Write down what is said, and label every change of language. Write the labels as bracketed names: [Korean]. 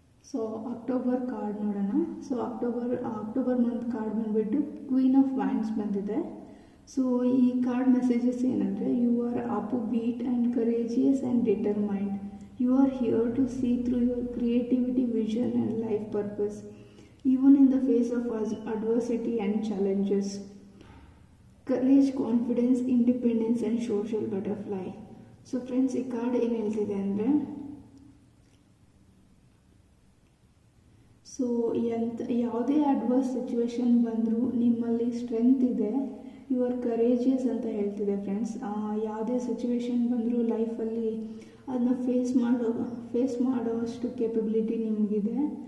[English] so October card [Kannada] ನೋಡೋಣ. [English] so October month card [Kannada] ಬಂದುಬಿಟ್ಟು [English] queen of wands [Kannada] ಬಂದಿದೆ. [English] so ಈ card messages [Kannada] ಏನಂದರೆ, [English] You are upbeat and courageous and determined. You are here to see through your creativity, vision and life purpose, even in the face of adversity and challenges. Courage, confidence, independence and social butterfly. [Kannada] So friends, ಈ card ಏನು ಹೇಳ್ತಿದೆ ಅಂದರೆ, so ಯಾವುದೇ adverse situation ಬಂದರೂ ನಿಮ್ಮಲ್ಲಿ strength ಇದೆ, [English] you are courageous [Kannada] ಅಂತ ಹೇಳ್ತಿದೆ friends. ಯಾವುದೇ situation ಬಂದರೂ ಲೈಫಲ್ಲಿ ಅದನ್ನ ಫೇಸ್ ಮಾಡೋಷ್ಟು ಕೇಪಬಿಲಿಟಿ ನಿಮಗಿದೆ.